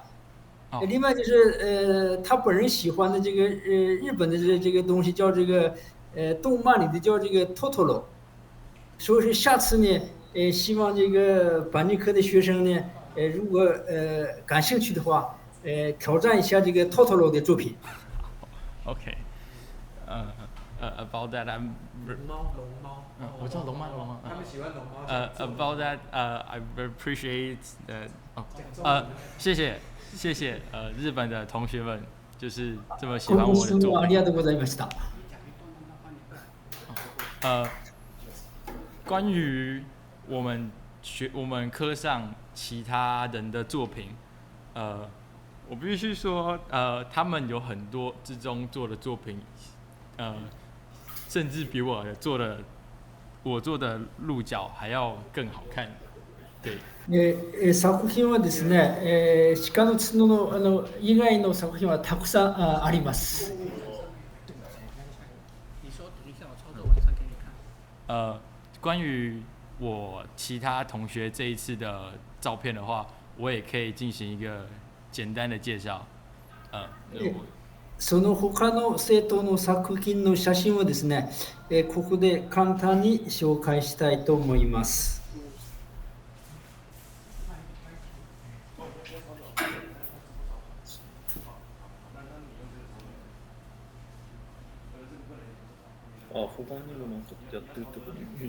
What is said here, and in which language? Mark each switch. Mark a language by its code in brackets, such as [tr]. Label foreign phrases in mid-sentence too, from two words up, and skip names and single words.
[zh] 另外就是，他本人喜欢的这个日本的这个东西叫这个动漫里的叫这个 Totoro， 所以说下次呢，希望这个钣金科的学生呢，如果感兴趣的话，挑战一下这个 Totoro 的作品。 [en] Okay. About that, I'm. [zh] 我知道龙猫。他们喜欢龙猫。 [en] About that, I appreciate that. [zh] 谢谢日本的同学们，就是这么喜欢我的作品。关于我们科上其他人的作品，我必须说，他们有很多之中做的作品，甚至比我做的鹿角还要更好看。对。 [ja] 作品はですね、鹿の角の以外の作品はたくさんあります。 [zh] 关于我其他同学这一次的照片的话，我也可以进行一个简单的介绍。 [ja] その他の生徒の作品の写真をですね、ここで簡単に紹介したいと思います。他にもなんかやってるってことね。